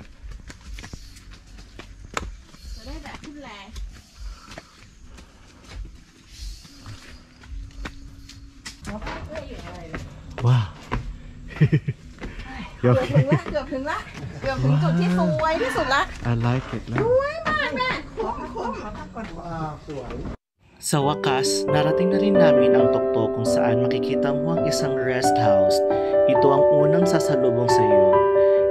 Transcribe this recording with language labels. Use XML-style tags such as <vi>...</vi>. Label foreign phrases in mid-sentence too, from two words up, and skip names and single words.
<th>จะได้แบบขึ้นแรง</th> <en>Wow!</en> <th>เกือบถึงละเกือบถึงจุดที่สวยที่สุดละ</th> <en>I like it.</en> <th>สวยมากแม่คุ้ม สวย</th> <tl>Sa wakas, narating na rin namin ang tuktok kung saan makikita mo ang isang rest house. Ito ang unang sasalubong sa iyo.</tl>